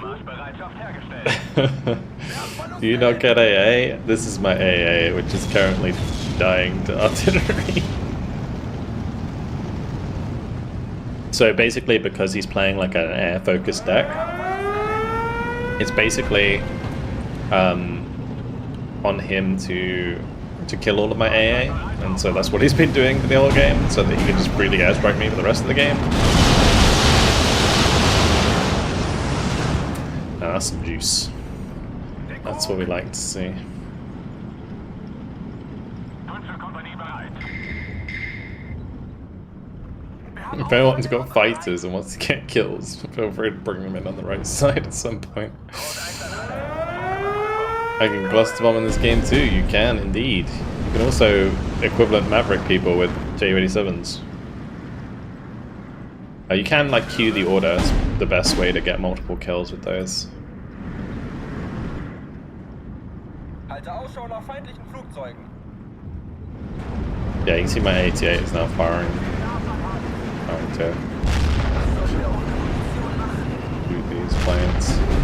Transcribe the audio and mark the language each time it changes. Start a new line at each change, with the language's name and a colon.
German: Marschbereitschaft hergestellt.
English: Do you not get AA? This is my AA, which is currently dying to artillery. So basically, because he's playing like an air-focused deck, it's basically on him to kill all of my AA, and so that's what he's been doing for the whole game, so that he can just freely airstrike me for the rest of the game. Now that's some juice. That's what we like to see.
German: Panzerkompanie bereit.
English: If anyone's got fighters and wants to get kills, feel free to bring them in on the right side at some point. I can cluster bomb in this game too, you can indeed. You can also equivalent Maverick people with Ju-87s. You can like queue the order, it's the best way to get multiple kills with those.
German: Halte Ausschau nach feindlichen Flugzeugen.
English: Yeah, you can see my 88 is now firing to shoot these planes.